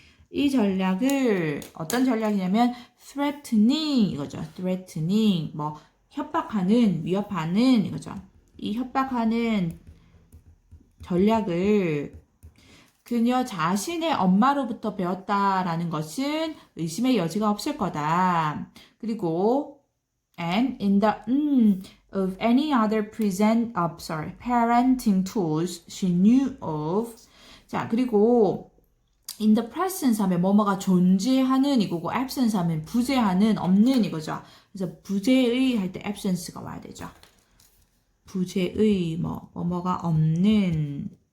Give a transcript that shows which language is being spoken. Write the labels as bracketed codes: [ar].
[ko] 이 전략을 어떤 전략이냐면 threatening 이거죠. threatening 뭐 협박하는, 위협하는 이거죠. 이 협박하는 전략을 그녀 자신의 엄마로부터 배웠다라는 것은 의심의 여지가 없을 거다. [en] 그리고 and in the of any other parenting tools she knew of. [ko] 자, 그리고 [en] in the presence [ko] 하면 뭐뭐가 존재하는 이거고 absence 하면 부재하는, 없는 이거죠. 그래서 부재의 할 때 absence가 와야 되죠. 부재의 뭐뭐가 없는.